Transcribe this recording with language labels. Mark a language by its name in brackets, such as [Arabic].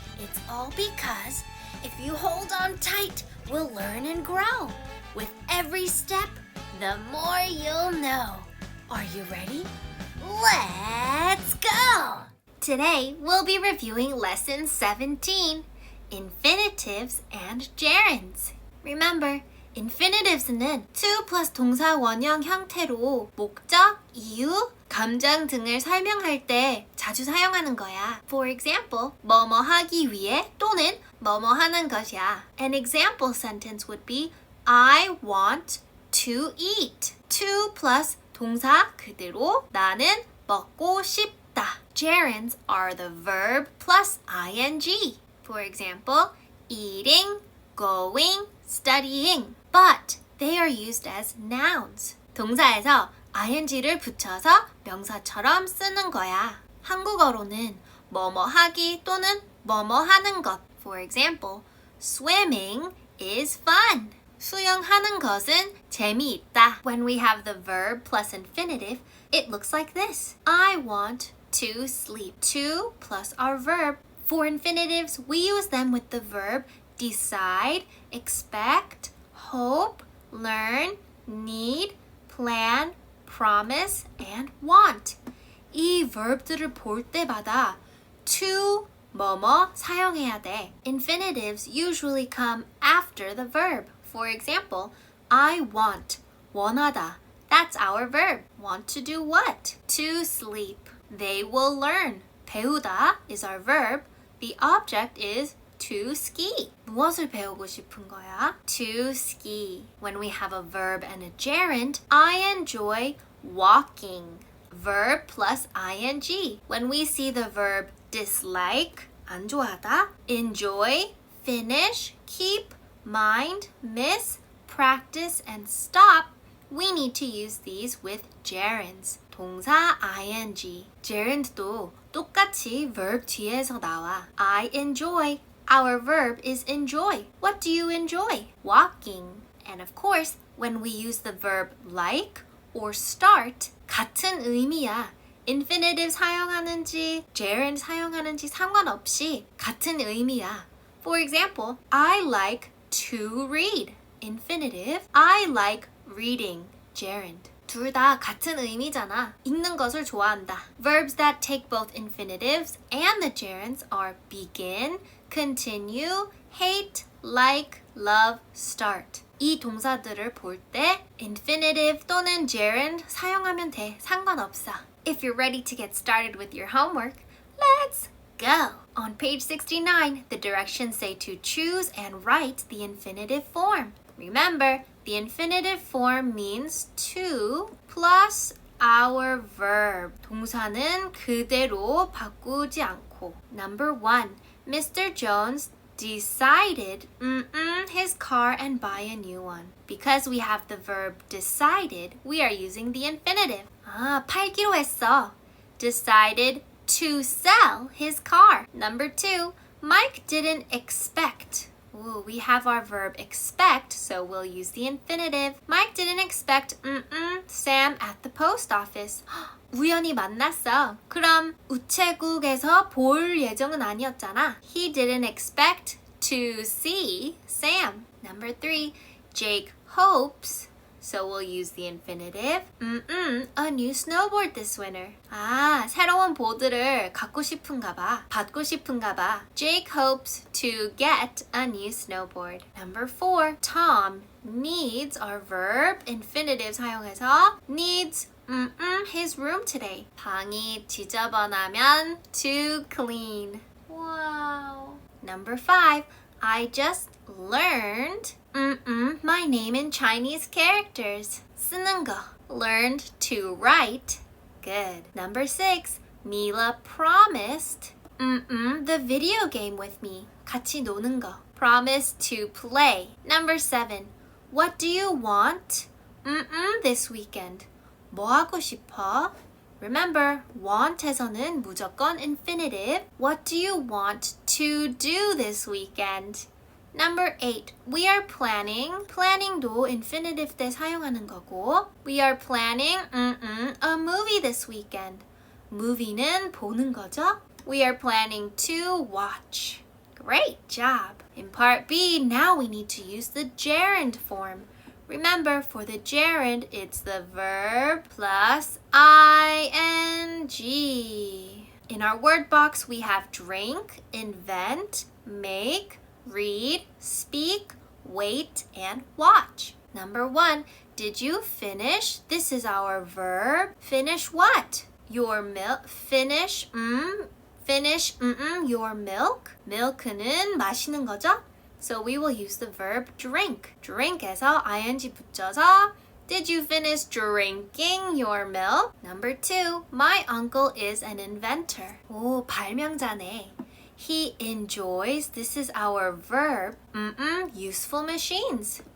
[English] It's all because if you hold on tight, we'll learn and grow. With every step, the more you'll know. Are you ready? Let's go! Today, we'll be reviewing Lesson 17, Infinitives and Gerunds. [Korean] Remember, infinitives는 to plus 동사 원형 형태로 목적, 이유, 감정 등을 설명할 때 자주 사용하는 거야. [English] For example, [Korean] 뭐뭐 하기 위해 또는 뭐뭐 하는 것이야. [English] An example sentence would be I want to eat. [Korean] To plus 동사 그대로 나는 먹고 싶다. [English] Gerunds are the verb plus ing. For example, eating, going, studying. But they are used as nouns. [Korean] 동사에서 ing를 붙여서 명사처럼 쓰는 거야. 한국어로는 뭐뭐 하기 또는 뭐뭐 하는 것. [English] For example, swimming is fun. [Korean] 수영하는 것은 재미있다. [English] When we have the verb plus infinitive, it looks like this. I want to sleep. To plus our verb. For infinitives, we use them with the verb decide, expect, hope, learn, need, plan, promise, and want. [Korean] 이 verb들을 볼 때마다 to 뭐뭐 사용해야 돼. [English] Infinitives usually come after the verb. For example, I want, 원하다. That's our verb. Want to do what? To sleep. They will learn. 배우다 is our verb. The object is to ski. [Korean] 무엇을 배우고 싶은 거야? [English] To ski. When we have a verb and a gerund, I enjoy walking. Verb plus ing. When we see the verb dislike, [Korean] 안 좋아하다, [English] enjoy, finish, keep, mind, miss, practice, and stop, we need to use these with gerunds. [Korean] 동사 ing. gerund도 똑같이 verb 뒤에서 나와. [English] I enjoy. Our verb is enjoy. What do you enjoy? Walking. And of course, when we use the verb like or start, [Korean] 같은 의미야. infinitive 사용하는지, gerund 사용하는지 상관없이 같은 의미야. [English] For example, I like to read. Infinitive. I like reading. Gerund. [Korean] 둘 다 같은 의미잖아. 읽는 것을 좋아한다. [English] Verbs that take both infinitives and the gerunds are begin, continue, hate, like, love, start. [Korean] 이 동사들을 볼 때 infinitive 또는 gerund 사용하면 돼. 상관없어. [English] If you're ready to get started with your homework, let's go! On page 69, the directions say to choose and write the infinitive form. Remember, the infinitive form means to plus our verb. [Korean] 동사는 그대로 바꾸지 않고. [English] Number 1, Mr. Jones decided his car and buy a new one. Because we have the verb decided, we are using the infinitive. [Korean] 팔기로 했어. [English] Decided to sell his car. Number 2, Mike didn't expect. Ooh, we have our verb expect, so we'll use the infinitive. Mike didn't expect Sam at the post office. [Korean] 우연히 만났어. 그럼 우체국에서 볼 예정은 아니었잖아. [English] He didn't expect to see Sam. Number 3, Jake hopes, so we'll use the infinitive. A new snowboard this winter. [Korean] 새로운 보드를 갖고 싶은가 봐. 받고 싶은가 봐. [English] Jake hopes to get a new snowboard. Number 4, Tom needs our verb infinitive [Korean] 사용해서 [English] needs his room today. [Korean] 방이 지저분하면 [English] to clean. Wow. Number 5, I just learned my name in Chinese characters. [Korean] 쓰는 거. [English] Learned to write. Good. Number 6, Mila promised the video game with me. [Korean] 같이 노는 거. [English] Promised to play. Number 7, what do you want this weekend? [Korean] 뭐 하고 싶어? Remember, want에서는 무조건 infinitive. [English] What do you want to do this weekend? Number 8. We are planning. [Korean] Planning도 infinitive 때 사용하는 거고. [English] We are planning a movie this weekend. [Korean] Movie는 보는 거죠. [English] We are planning to watch. Great job. In part B, now we need to use the gerund form. Remember, for the gerund, it's the verb plus ing. In our word box, we have drink, invent, make, read, speak, wait, and watch. Number 1, did you finish? This is our verb. Finish what? Your milk. Finish, your milk. [Korean] milk는 마시는 거죠? [English] So we will use the verb drink. [Korean] drink에서 ing 붙여서 [English] Did you finish drinking your milk? Number 2, my uncle is an inventor. [Korean] 오, 발명자네. [English] He enjoys, this is our verb, useful machines.